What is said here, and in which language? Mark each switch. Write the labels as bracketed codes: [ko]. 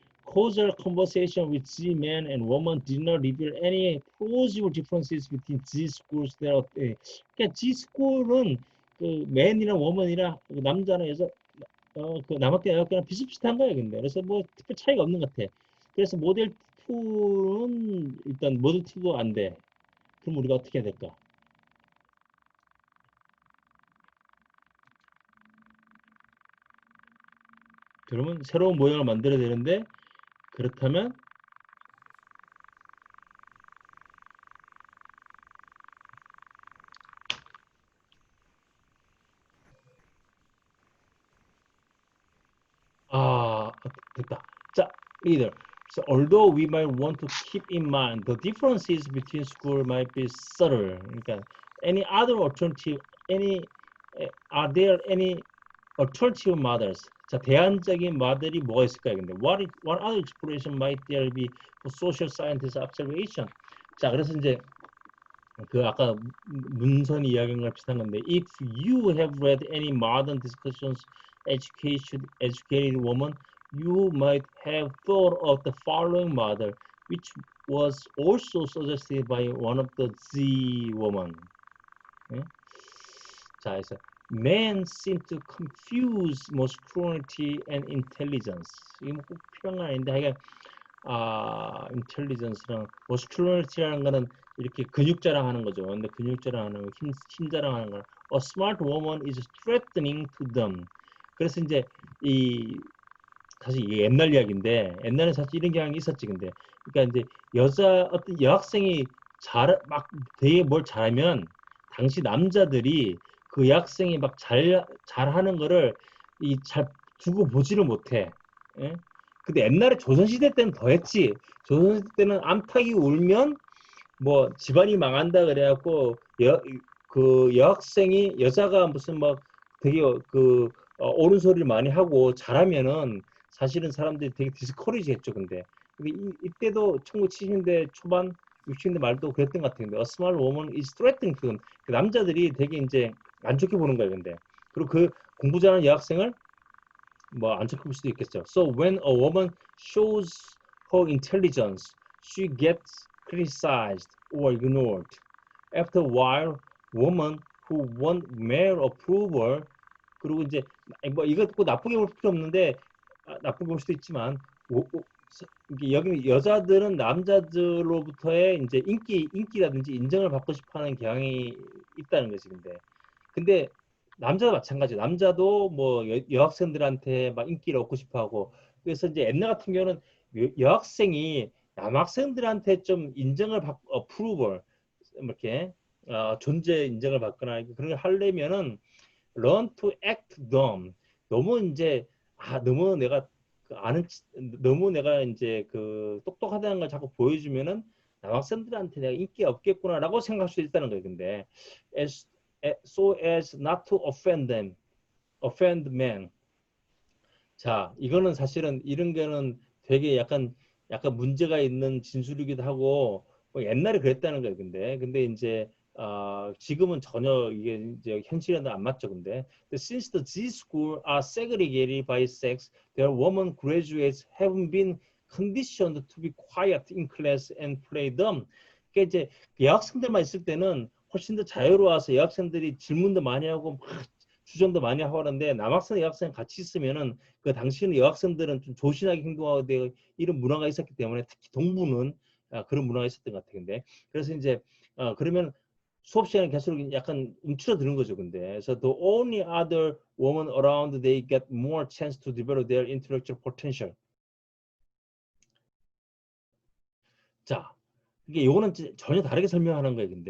[en] causal conversation with Z man and woman did not reveal any plausible differences between Z schools. [ko] 그러니까 Z school은 그 man이랑 woman이랑 남자나 여자 그 남학교나 여학교랑 비슷비슷한 거예요. 근데 그래서 뭐 특별 차이가 없는 것 같아. 그래서 모델 2는 일단 모델 2도 안 돼. 그럼 우리가 어떻게 해야 될까? 그러면 새로운 모형을 만들어야 되는데 그렇다면 됐다. [en] 자, leader. So although we might want to keep in mind the differences between school might be subtle. 그러니까 any other alternative, are there any alternative models? [ko] 자, 대안적인 모델이 뭐가 있을까요? [en] 근데 what other exploration might there be for social scientist observation? [ko] 자, 그래서 이제 그 아까 문선 이야기랑 비슷한 건데 [en] if you have read any modern discussions educated woman, you might have thought of the following model, which was also suggested by one of the Z woman. [ko] 네? 자, 그래서 [en] men seem to confuse masculinity and intelligence. [ko] 이게 뭐 꼭 필요한 건 아닌데 하여간 intelligence랑 masculinity라는 거는 이렇게 근육 자랑하는 거죠. 근데 근육 자랑하는 거, 힘 자랑하는 거. [en] A smart woman is threatening to them. [ko] 그래서 이제 사실 이게 옛날 이야기인데 옛날에 사실 이런 경향이 있었지. 근데 그러니까 이제 어떤 여학생이 막 되게 뭘 잘하면 당시 남자들이 그 여학생이 막 잘하는 거를 잘 두고 보지를 못해. 예? 근데 옛날에 조선시대 때는 더 했지. 조선시대 때는 암탉이 울면 뭐 집안이 망한다 그래갖고 그 여학생이 여자가 무슨 막 되게 옳은 소리를 많이 하고 잘하면은 사실은 사람들이 되게 디스커리지 했죠. 근데 이때도 1970년대 초반 60년대 말도 그랬던 것 같은데 [en] a smart woman is threatening to them. [ko] 그 남자들이 되게 이제 안 좋게 보는 거예요. 근데 그리고 그 공부 잘하는 여학생을 뭐 안 좋게 볼 수도 있겠죠. [en] So when a woman shows her intelligence, she gets criticized or ignored. After a while, women who want male approval [ko] 그리고 이제 뭐 이거 꼭 나쁘게 볼 필요 없는데 나쁘게 볼 수도 있지만 여기 여자들은 남자들로부터의 이제 인기라든지 인정을 받고 싶어하는 경향이 있다는 것이 근데 남자도 마찬가지. 남자도 뭐 여학생들한테 막 인기를 얻고 싶어하고 그래서 이제 옛날 같은 경우는 여학생이 남학생들한테 좀 인정을 받고 approval 이렇게 존재 인정을 받거나 그런 걸 하려면은 [en] learn to act dumb. [ko] 너무 이제 너무 내가 너무 내가 이제 그 똑똑하다는 걸 자꾸 보여주면은 남학생들한테 내가 인기 없겠구나라고 생각할 수 있다는 거예요. [en] 근데 so as not to offend men. [ko] 자, 이거는 사실은 이런 거는 되게 약간 문제가 있는 진술이기도 하고 뭐 옛날에 그랬다는 거예요. 근데 이제 지금은 전혀 이게 이제 현실에는 안 맞죠. [en] 근데 since the Z school are segregated by sex, their women graduates haven't been conditioned to be quiet in class and play dumb. [ko] 그러니까 이제 여학생들만 있을 때는 훨씬 더 자유로워서 여학생들이 질문도 많이 하고 주전도 많이 하고 하는데 남학생, 여학생 같이 있으면은 그 당시에는 여학생들은 좀 조신하게 행동하고 이런 문화가 있었기 때문에 특히 동부는 그런 문화가 있었던 것 같아요. 근데 그래서 이제 그러면 수업 시간에 계속 약간 움츠러드는 거죠. [en] 그래서 the only other woman around they get more chance to develop their intellectual potential. [ko] 자, 이게 요거는 전혀 다르게 설명하는 거예요.